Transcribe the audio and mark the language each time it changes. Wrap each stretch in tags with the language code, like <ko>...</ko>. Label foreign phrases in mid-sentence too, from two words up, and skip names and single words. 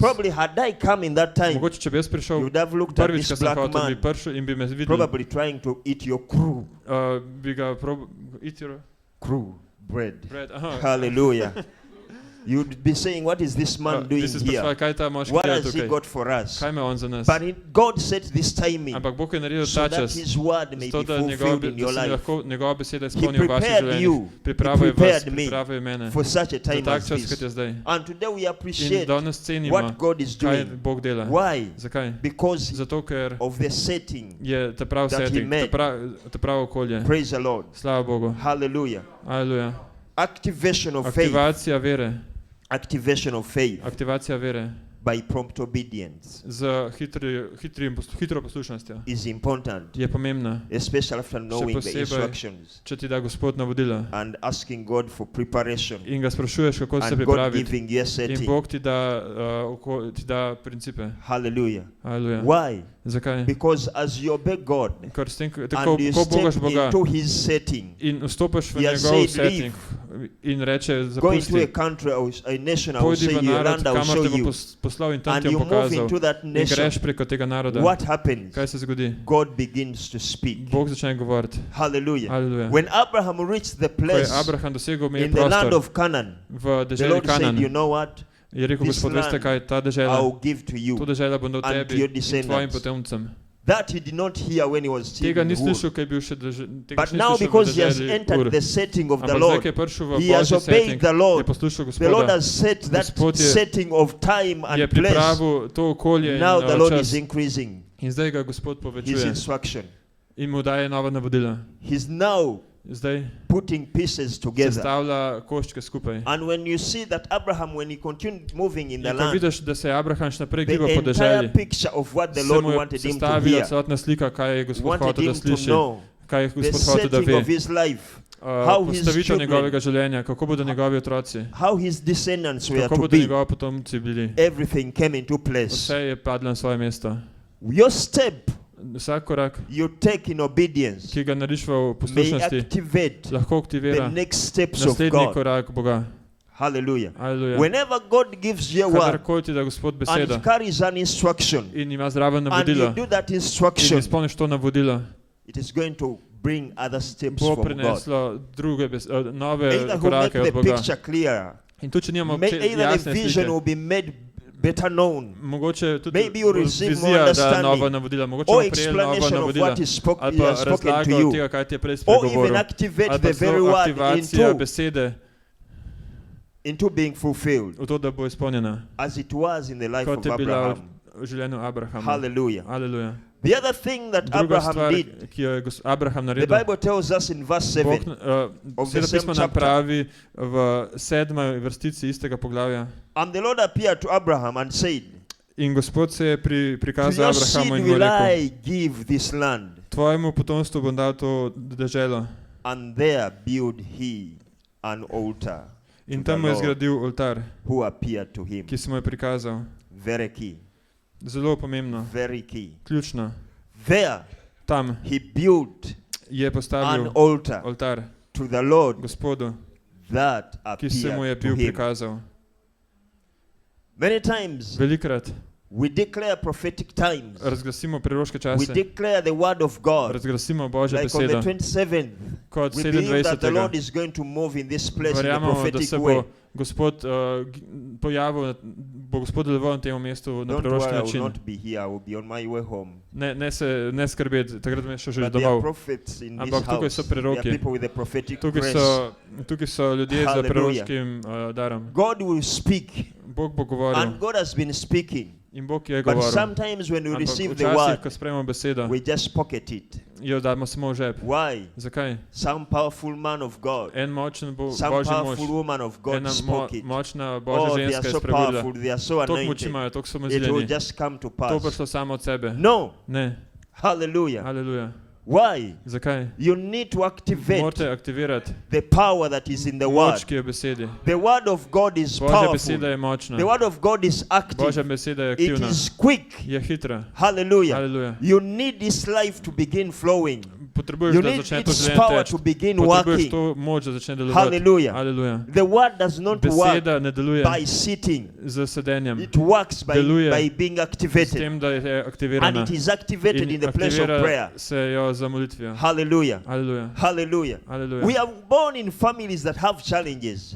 <en>Probably had I come in that time,</en> <sl>Mogoče, če bi jaz prišel</sl> <en>you would have looked at</en> <sl>prvič,</sl> <en>this</en> <sl>ko sem</sl> <en>black</en> <sl>hotel, bi</sl> <en>man,</en> <sl>prišel in bi me videl,</sl> <en>probably trying to eat your</en> <sl>bi ga</sl> <en>eat your bread. bread. Aha. Hallelujah. You'd be saying, what is this man doing</en> <sl>Bi se</sl> <en>here?</en> <sl>spraševal, kaj ta moški</sl> <en>What</en> <sl>dela</sl> <en>has he</en> <sl>tukaj?</sl> <en>got for us?</en> <sl>Kaj ima on za nas?</sl> <en>But God set this timing</en> <sl>Ampak Bog je naredil</sl> <en>so</en> <sl>ta</sl> <en>that</en> <sl>čas,</sl> <en>his word may</en> <sl>zato</sl> <en>be</en> <sl>da</sl> <en>fulfilled in your</en> <sl>se</sl> <en>life.</en> <sl>lahko njegova beseda</sl> <en>He</en> <sl>izpolni v vaših</sl> <en>prepared</en> <sl>življenjih.</sl> <en>you,</en> <sl>Pripravil je vas,</sl> <en>prepared me</en> <sl>pripravil je mene.</sl> <en>for such a</en> <sl>Za</sl> <en>time</en> <sl>tak</sl> <en>as</en> <sl>čas, kot je</sl> <en>this.</en> <sl>zdaj.</sl> <en>And today we</en> <sl>In</sl> <en>appreciate</en> <sl>danes cenimo,</sl> <en>what God is</en> <sl>kaj</sl> <en>doing.</en> <sl>Bog dela.</sl> <en>Why?</en> <sl>Zakaj?</sl> <en>Because</en> <sl>Zato, ker</sl> <en>of the setting.</en> <sl>je ta prav</sl> <en>that he</en> <sl>setting,</sl> <en>made.</en> <sl>ta pravo okolje.</sl> <en>Praise the Lord.</en> <sl>Slava Bogu.</sl> <en>Hallelujah.</en> <sl>Aleluja.</sl> <en>Activation of faith.</en> <sl>Aktivacija vere.</sl> <en>Activation of faith</en> <sl>Aktivacija vere</sl> <en>by prompt obedience</en> <sl>z hitro poslušnostjo</sl> <en>is important,</en> <sl>je pomembna,</sl> <en>especially after knowing the</en> <sl>posebej,</sl> <en>instructions</en> <sl>če ti da Gospod navodila</sl> <en>and asking God for preparation</en> <sl>in ga sprašuješ, kako se</sl> <en>and God</en> <sl>pripraviti,</sl> <en>giving you a</en> <sl>in</sl> <en>setting.</en> <sl>Bog ti da principe.</sl> <en>Hallelujah.</en> <sl>Aleluja.</sl> <en>Why?</en> <sl>Zakaj?</sl> <en>Because as you obey God</en> <sl>Ker s tem, tako</sl> <en>and you</en> <sl>ko bogaš</sl> <en>step</en> <sl>Boga</sl> <en>into His setting,</en> <sl>in vstopiš v</sl> <en>He has</en> <sl>njegov</sl> <en>said,</en> <sl>setting in reče,</sl> <en>go into a</en> <sl>zapusti,</sl> <en>country or a nation, I will</en> <sl>pojdi</sl> <en>say</en> <sl>v</sl> <en>you, a</en> <sl>narod,</sl> <en>land I will</en> <sl>kamor</sl> <en>show</en> <sl>te bo</sl> <en>you,</en> <sl>poslal in tam</sl> <en>and</en> <sl>ti</sl> <en>you</en> <sl>bom</sl> <en>move</en> <sl>pokazal</sl> <en>into that</en> <sl>in greš</sl> <en>nation.</en> <sl>preko tega naroda.</sl> <en>What happens?</en> <sl>Kaj se zgodi?</sl> <en>God begins to speak.</en> <sl>Bog začne govoriti.</sl> <en>Hallelujah.</en> <sl>Aleluja.</sl> <en>When Abraham reached the</en> <sl>Ko je</sl> <en>place</en> <sl>Abraham dosegel meji</sl> <en>in the land</en> <sl>prostor</sl> <en>of Canaan,</en> <sl>v</sl> <en>the</en> <sl>deželi</sl> <en>Lord said,</en> <sl>Kanan,</sl> <en>you know what?</en> <sl>je rekel,</sl> <en>This</en> <sl>Gospod, veste</sl> <en>land</en> <sl>kaj, ta</sl> <en>I</en> <sl>dežela,</sl> <en>will give to you.</en> <sl>to dežela bom dal</sl> <en>and</en> <sl>tebi</sl> <en>to your</en> <sl>in tvojim</sl> <en>descendants.</en> <sl>potomcem.</sl> <en>That he did not hear when he was still</en> <sl>Tega</sl> <en>in</en> <sl>ni</sl> <en>Ur.</en> <sl>slišal, kaj je bil še tega</sl> <en>But</en> <sl>še ni</sl> <en>now</en> <sl>slišal v</sl> <en>because he has</en> <sl>deželi</sl> <en>entered</en> <sl>Ur.</sl> <en>the setting of the</en> <sl>Ampak zdaj,</sl> <en>Lord,</en> <sl>ko je prišel v</sl> <en>he has</en> <sl>Božji</sl> <en>obeyed</en> <sl>setting,</sl> <en>the</en> <sl>je</sl> <en>Lord.</en> <sl>poslušal</sl> <en>The Lord</en> <sl>Gospoda,</sl> <en>has set that</en> <sl>Gospod je-</sl> <en>setting of time</en> <sl>je</sl> <en>and place.</en> <sl>pripravil to okolje in</sl> <en>Now the Lord</en> <sl>čas.</sl> <en>is increasing</en> <sl>In zdaj ga Gospod</sl> <en>his</en> <sl>povečuje</sl> <en>instruction.</en> <sl>in mu daje nova navodila.</sl> <en>He's now</en> <sl>Zdaj</sl> <en>putting pieces together.</en> <sl>sestavlja koščke skupaj.</sl> <en>And when you see that Abraham, when he continued moving in the</en> <sl>In ko</sl> <en>land,</en> <sl>vidiš, da se je Abraham še naprej</sl> <en>the</en> <sl>gibal po</sl> <en>entire</en> <sl>deželi,</sl> <en>picture of what the</en> <sl>se</sl> <en>Lord</en> <sl>mu je</sl> <en>wanted him to</en> <sl>sestavila</sl> <en>hear,</en> <sl>celotna slika, kaj je Gospod</sl> <en>wanted</en> <sl>hotel, da</sl> <en>him to</en> <sl>sliši,</sl> <en>know</en> <sl>kaj je</sl> <en>the</en> <sl>Gospod hotel, da</sl> <en>setting</en> <sl>ve.</sl> <en>of his life, how his</en> <sl>Postavitev</sl> <en>children,</en> <sl>njegovega življenja, kako bodo njegovi otroci,</sl> <en>how his descendants were</en> <sl>kako</sl> <en>to</en> <sl>bodo</sl> <en>be.</en> <sl>njegovi potomci bili.</sl> <en>Everything came into place.</en> <sl>Vse je padlo na svoje mesto.</sl> <en>Your step</en> <sl>Vsak korak,</sl> <en>you take in obedience</en> <sl>ki ga narediš v</sl> <en>may</en> <sl>poslušnosti,</sl> <en>activate</en> <sl>lahko</sl> <en>the</en> <sl>aktivira</sl> <en>next steps of</en> <sl>naslednji</sl> <en>God.</en> <sl>korak Boga.</sl> <en>Hallelujah.</en> <sl>Hallelujah.</sl> <en>Whenever God gives you a word</en> <sl>Kadarkoli ti da Gospod</sl> <en>and</en> <sl>besedo</sl> <en>it carries an instruction</en> <sl>in ima zraven</sl> <en>and</en> <sl>navodilo</sl> <en>you do that</en> <sl>in</sl> <en>instruction,</en> <sl>izpolniš to navodilo,</sl> <en>it is going to bring other steps</en> <sl>bo</sl> <en>from God.</en> <sl>prineslo druge nove</sl> <en>Either will make</en> <sl>korake</sl> <en>the</en> <sl>od Boga.</sl> <en>picture clearer,</en> <sl>In tu, če nimamo</sl> <en>either the</en> <sl>jasne</sl> <en>vision</en> <sl>slike,</sl> <en>will be made better known,</en> <sl>mogoče tudi</sl> <en>maybe you receive more</en> <sl>vizija da</sl> <en>understanding</en> <sl>nova navodila, mogoče</sl> <en>or</en> <sl>bomo prejeli nova</sl> <en>explanation of</en> <sl>navodila,</sl> <en>what is spoken,</en> <sl>ali</sl> <en>he</en> <sl>pa</sl> <en>has spoken to</en> <sl>razlago</sl> <en>you,</en> <sl>tega, kaj ti je prej</sl> <en>or even</en> <sl>spregovoril,</sl> <en>activate</en> <sl>ali pa</sl> <en>the very</en> <sl>celo</sl> <en>word</en> <sl>aktivacija besede</sl> <en>into being fulfilled</en> <sl>v to, da bo izpolnjena,</sl> <en>as it was in the life</en> <sl>kot</sl> <en>of</en> <sl>je bila</sl> <en>Abraham.</en> <sl>v življenju Abrahama.</sl> <en>Hallelujah.</en> <sl>Aleluja.</sl> <en>The other thing that</en> <sl>Druga</sl> <en>Abraham</en> <sl>stvar,</sl> <en>did,</en> <sl>ki jo je Abraham</sl> <en>the</en> <sl>naredil,</sl> <en>Bible tells us in verse 7 of the</en> <sl>Sveto</sl> <en>same</en> <sl>pismo nam</sl> <en>chapter,</en> <sl>pravi v 7. vrstici istega poglavja.</sl> <en>and the Lord appeared to Abraham and said,</en> <sl>In Gospod se je</sl> <en>to</en> <sl>prikazal</sl> <en>your</en> <sl>Abrahamu</sl> <en>seed</en> <sl>in mu</sl> <en>will</en> <sl>rekel,</sl> <en>I give this land,</en> <sl>tvojemu potomstvu bom dal to deželo.</sl> <en>and there build he an altar</en> <sl>In</sl> <en>to</en> <sl>tam</sl> <en>the</en> <sl>mu je</sl> <en>Lord</en> <sl>zgradil oltar,</sl> <en>who appeared to him.</en> <sl>ki se mu je prikazal.</sl> <en>Very key,</en> <sl>Zelo pomembno,</sl> <en>very key.</en> <sl>ključno.</sl> <en>There</en> <sl>Tam</sl> <en>he built</en> <sl>je</sl> <en>an</en> <sl>postavil</sl> <en>altar</en> <sl>oltar</sl> <en>to the Lord</en> <sl>Gospodu,</sl> <en>that</en> <sl>ki se mu je</sl> <en>appeared to</en> <sl>bil</sl> <en>him.</en> <sl>prikazal.</sl> <en>Many times</en> <sl>Velikrat</sl> <en>we declare prophetic times.</en> <sl>razglasimo proroške</sl> <en>We</en> <sl>čase,</sl> <en>declare the word of God.</en> <sl>razglasimo Božjo</sl> <en>Like on the</en> <sl>besedo.</sl> <en>27th,</en> <sl>Kot</sl> <en>we believe that the</en> <sl>27.</sl> <en>Lord is going to move in this place in a</en> <sl>Verjamemo, da</sl> <en>prophetic</en> <sl>se</sl> <en>way.</en> <sl>bo Gospod pojavil, bo Gospod deloval na tem mestu na</sl> <en>Don't</en> <sl>proroški</sl> <en>worry, I will</en> <sl>način.</sl> <en>not be here. I will be on my way home.</en> <sl>Ne skrbeti, takrat bom šel že</sl> <en>But there are</en> <sl>domov.</sl> <en>prophets in this</en> <sl>Ampak tukaj so</sl> <en>house. There are</en> <sl>preroki.</sl> <en>people with the prophetic</en> <sl>Tukaj</sl> <en>grace.</en> <sl>so ljudje z</sl> <en>Hallelujah.</en> <sl>proroškim darom.</sl> <en>God will speak,</en> <sl>Bog bo govoril</sl> <en>and God has been speaking.</en> <sl>in Bog je</sl> <en>But</en> <sl>govoril.</sl> <en>sometimes when we</en> <sl>Ampak</sl> <en>receive the</en> <sl>včasih,</sl> <en>word,</en> <sl>ko sprejmemo besedo,</sl> <en>we just pocket it.</en> <sl>jo damo samo v žep.</sl> <en>Why?</en> <sl>Zakaj?</sl> <en>Some powerful man of God,</en> <sl>En močen</sl> <en>some</en> <sl>Božji mož,</sl> <en>powerful woman of God</en> <sl>ena</sl> <en>spoke it.</en> <sl>močna Božja</sl> <en>Oh, they</en> <sl>ženska</sl> <en>are</en> <sl>je</sl> <en>so</en> <sl>spregovorila.</sl> <en>powerful, they are so</en> <sl>Toliko moči</sl> <en>anointed.</en> <sl>imajo, toliko so</sl> <en>It will</en> <sl>mazljeni.</sl> <en>just come to</en> <sl>To</sl> <en>pass.</en> <sl>prišlo samo od sebe.</sl> <en>No.</en> <sl>Ne.</sl> <en>Hallelujah.</en> <sl>Aleluja.</sl> <en>Why?</en> <sl>Zakaj?</sl> <en>You need to activate</en> <sl>Morate aktivirati</sl> <en>the power that is in the word.</en> <sl>moč, ki je v besedi.</sl> <en>The word of God is</en> <sl>Božja beseda</sl> <en>powerful.</en> <sl>je močna.</sl> <en>The word of God is</en> <sl>Božja</sl> <en>active.</en> <sl>beseda je</sl> <en>It</en> <sl>aktivna.</sl> <en>is quick.</en> <sl>Je hitra.</sl> <en>Hallelujah.</en> <sl>Hallelujah.</sl> <en>You need this life to begin flowing.</en> <sl>Potrebuješ,</sl> <en>You</en> <sl>da</sl> <en>need</en> <sl>začne to</sl> <en>its</en> <sl>življenje</sl> <en>power</en> <sl>teči.</sl> <en>to begin</en> <sl>Potrebuješ</sl> <en>working.</en> <sl>to moč, da začne delovati.</sl> <en>Hallelujah.</en> <sl>Aleluja.</sl> <en>The word does not work</en> <sl>Beseda ne deluje</sl> <en>by sitting.</en> <sl>z sedenjem.</sl> <en>It works</en> <sl>Deluje</sl> <en>by being</en> <sl>S</sl> <en>activated.</en> <sl>tem, da je</sl> <en>And</en> <sl>aktivirana.</sl> <en>it is activated in the place of</en> <sl>aktivira</sl> <en>prayer.</en> <sl>se jo za molitvijo.</sl> <en>Hallelujah.</en> <sl>Aleluja.</sl> <en>Hallelujah.</en> <sl>Aleluja.</sl> <en>We are born in families that have challenges.</en>